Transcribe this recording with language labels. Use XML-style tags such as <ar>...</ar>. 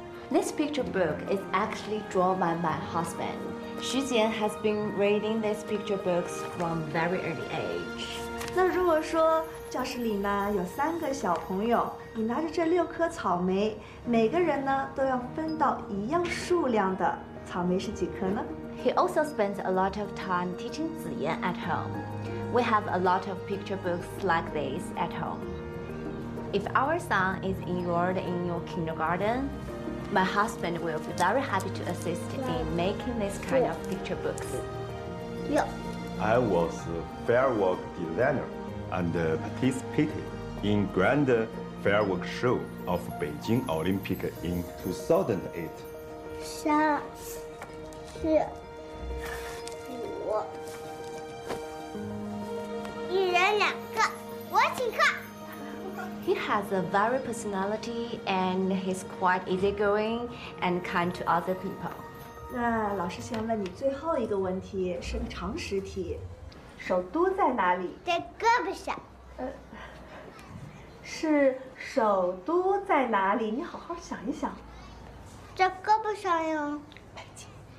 <en>This picture book is actually drawn by my husband. Xu Ziyan has been reading these picture books from very early age.</en> <zh>那如果说教室里呢有三个小朋友，你拿着这六颗草莓，每个人呢都要分到一样数量的草莓是几颗呢？</zh> <en>He also spends a lot of time teaching Ziyan at home. We have a lot of picture books like this at home. If our son is enrolled in your kindergarten, my husband will be very happy to assist in making this kind of picture books. I was a firework designer. And participated in grand firework show of Beijing Olympic in 2008.</en> <zh>三四五一人两个我请客</zh> <en>He has a very personality and he's quite easygoing and kind to other people.</en> <zh>那老师想问你最后一个问题是个常识题首都在哪里？在胳膊上。是首都在哪里？你好好想一想。在胳膊上呀。北京。</zh>